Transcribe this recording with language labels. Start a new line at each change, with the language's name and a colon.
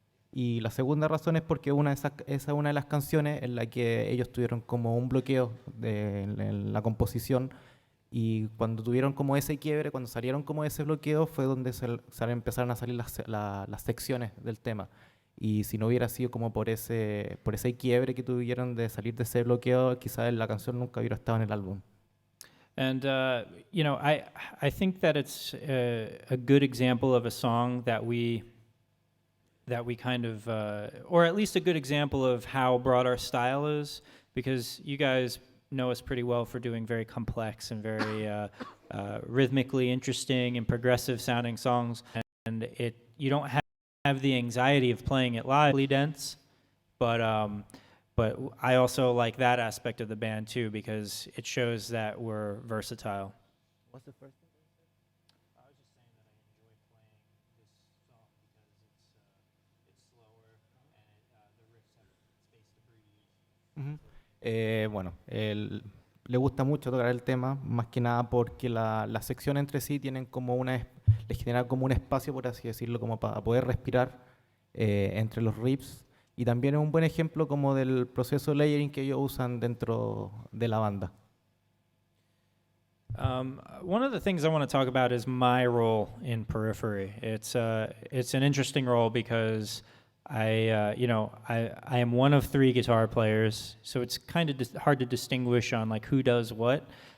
Spanish: Y la segunda razón es porque esa es una de las canciones en la que ellos tuvieron como un bloqueo en la composición, y cuando tuvieron como ese quiebre, cuando salieron como ese bloqueo, fue donde empezaron a salir las secciones del tema. Y si no hubiera sido como por ese quiebre que tuvieron de salir de ese bloqueo, quizás la canción nunca hubiera estado en el álbum.
English: And I think that it's a good example of a song that we kind of, or at least a good example of how broad our style is, because you guys know us pretty well for doing very complex and very rhythmically interesting and progressive sounding songs, and you don't have the anxiety of playing it live, dense, but I also like that aspect of the band too, because it shows that we're versatile. What's the first thing? I was just saying that I enjoy playing this song because it's slower and the riffs have space to breathe.
Spanish: Bueno, le gusta mucho tocar el tema, más que nada porque las secciones entre sí tienen como les genera como un espacio, por así decirlo, como para poder respirar entre los riffs, y también es un buen ejemplo como del proceso de layering que ellos usan dentro de la banda.
English: One of the things I want to talk about is my role in Periphery. It's an interesting role because I am one of 3 guitar players, so it's kind of hard to distinguish on like who does what.